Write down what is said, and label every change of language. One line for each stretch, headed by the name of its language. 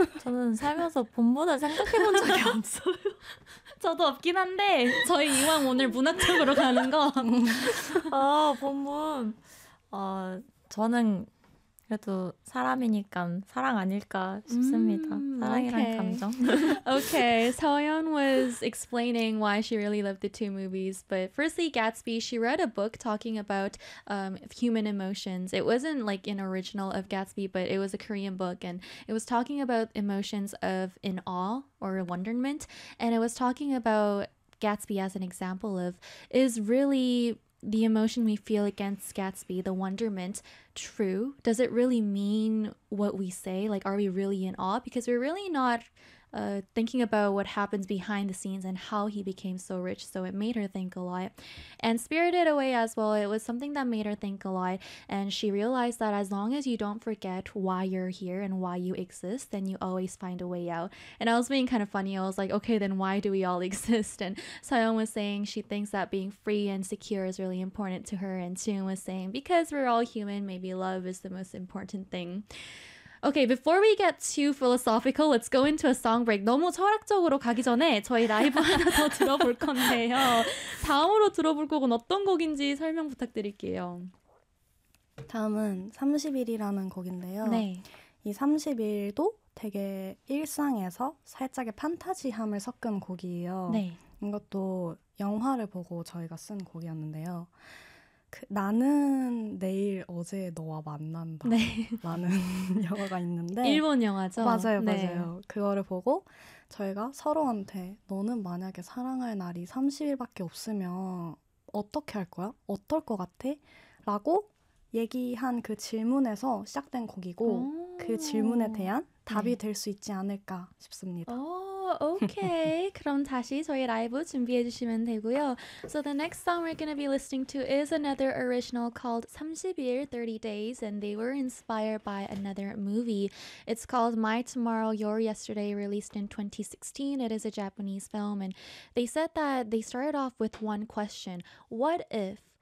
Korean: 저는 살면서 본보다 생각해본 적이 없어요. 저도 없긴 한데 저희 이왕 오늘 문학적으로 가는 거. 아 본분. 저는 그래도 사람이니까 사랑 아닐까 싶습니다. 사랑이란 okay. 감정.
English: Okay, Soyeon was explaining why she really loved the two movies. But firstly, Gatsby, she read a book talking about human emotions. It wasn't like an original of Gatsby, but it was a Korean book. And it was talking about emotions of in awe or wonderment. And it was talking about Gatsby as an example of is really... the emotion we feel against Gatsby, the wonderment, true? Does it really mean what we say? Like, are we really in awe? Because we're really not thinking about what happens behind the scenes and how he became so rich. So it made her think a lot. And Spirited Away as well, it was something that made her think a lot. And she realized that as long as you don't forget why you're here and why you exist, then you always find a way out. And I was being kind of funny. I was like, okay, then why do we all exist? And Soyeon was saying she thinks that being free and secure is really important to her. And Soyeon was saying, because we're all human, maybe love is the most important thing. Okay, before we get too philosophical, let's go into a song break.
Korean: 너무 철학적으로 가기 전에 저희 라이브 하나 더 들어볼 건데요. 다음으로 들어볼 곡은 어떤 곡인지 설명 부탁드릴게요. 다음은 30일이라는 곡인데요. 네. 이 30일도 되게 일상에서 살짝의 판타지함을 섞은 곡이에요. 네. 이것도 영화를 보고 저희가 쓴 곡이었는데요. 나는 내일 어제 너와 만난다 네. 라는 영화가 있는데 일본 영화죠? 맞아요 네. 맞아요 그거를 보고 저희가 서로한테 너는 만약에 사랑할 날이 30일밖에 없으면 어떻게 할 거야? 어떨 것 같아? 라고 얘기한 그 질문에서 시작된 곡이고 그 질문에 대한 답이 네. 될 수 있지 않을까 싶습니다 Okay, 그럼 다시 저희 라이브 준비해 주시면 되고요.
English: So the next song we're going to be listening to is another original called 30일, 30 Days, and they were inspired by another movie. It's called My Tomorrow, Your Yesterday, released in 2016. It is a Japanese film, and they said that they started off with one question. What if?